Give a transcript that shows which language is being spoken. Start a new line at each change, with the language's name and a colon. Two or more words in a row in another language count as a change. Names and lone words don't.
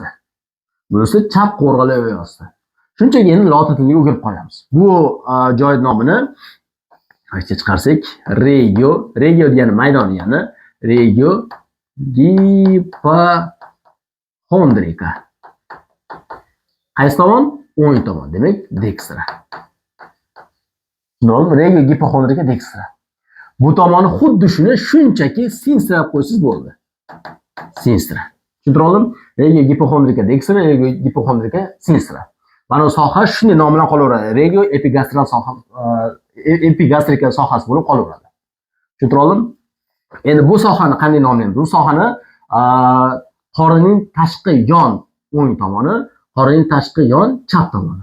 Uzbek: Bunisi chap qo'rg'ali yoyi osti. Shunchaki endi lotin tiliga o'girib qolamiz. Bu joy nomini aytib chiqarsak, regio degani maydon degani,
Latin: regio gipohondrika.
Uzbek: Qaysi tomon? O'ng tomon, demak, dextra.
Latin: Regio gipohondrika dextra.
Uzbek: Bu tomonni xuddi shuni shunchaki sinstra deb qo'ysiz bo'ldi. Sinstra. Tushuntira oldim?
Latin: Regio gipohondrika dextra, regio gipohondrika sinstra.
Uzbek: Mana bu soha shunday nom bilan qolaveradi.
Latin: Regio epigastral
Uzbek: soha, epigastrika sohasi bo'lib qolaveradi. Tushuntira oldim? Endi bu sohani qanday nomlaymiz? Bu sohani qorinning tashqi yon o'ng tomoni, qorinning tashqi yon chap tomoni.